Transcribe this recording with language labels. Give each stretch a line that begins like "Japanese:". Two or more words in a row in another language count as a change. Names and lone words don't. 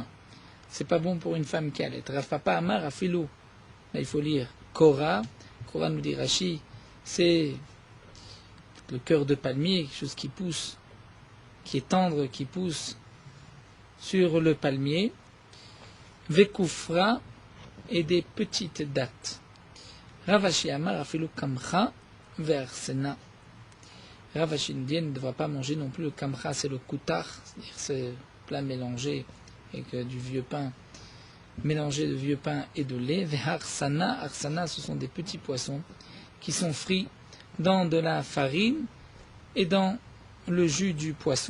French: C'est pas bon pour une femme qui allait. Rav Papa
Aramaic: אמר, אפילו,
French: là il faut lire, kora, kora nous dit Rashi, c'est le cœur de palmier, quelque chose qui pousse, qui est tendre, qui pousse sur le palmier. Vekoufra et des petites dattes.
Aramaic: רב אשי אמר אפילו קמחא וארסנא.
French: Ravashi nous dit elle ne devra pas manger non plus le kamcha, c'est le koutar, c'est-à-dire ce plat mélangé avec du vieux pain, mélangé de vieux pain et de lait. Ve'arsana, arsana ce sont des petits poissons qui sont frits dans de la farine et dans le jus du poisson.